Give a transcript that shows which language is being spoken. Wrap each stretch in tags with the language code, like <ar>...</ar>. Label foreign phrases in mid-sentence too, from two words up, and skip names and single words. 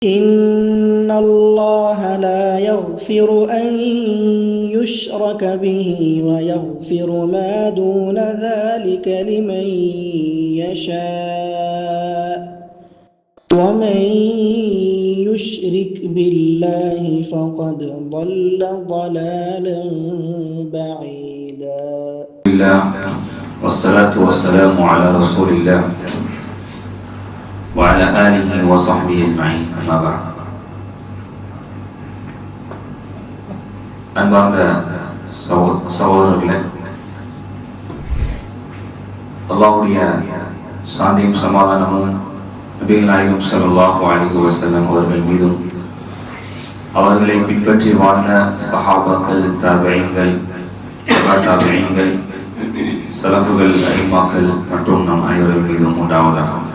<ar>إن الله لا يغفر أن يشرك به ويغفر ما دون ذلك لمن يشاء ومن يشرك بالله فقد ضل ضلالا بعيدا. والصلاة والسلام على رسول الله وعلى آله وصحبه أجمعين. أما بعد.</ar> <ta>அன்பார்ந்த சகோதரர்களே, அல்லாஹ்வுடைய சாந்தியும் சமாதானமும் நபிகள் நாயகம்</ta> <ar>صلى الله عليه وسلم</ar> <ta>அவர்கள் மீதும் அவர்களை பின்பற்றி வாழ்ந்த சஹாபாக்கள், தாபிஈன்கள், தாபிஈன்கள், சலஃபுகள், அஇம்மாக்கள் மற்றும் நம் அனைவர்கள் மீதும் உண்டாவதாக.</ta>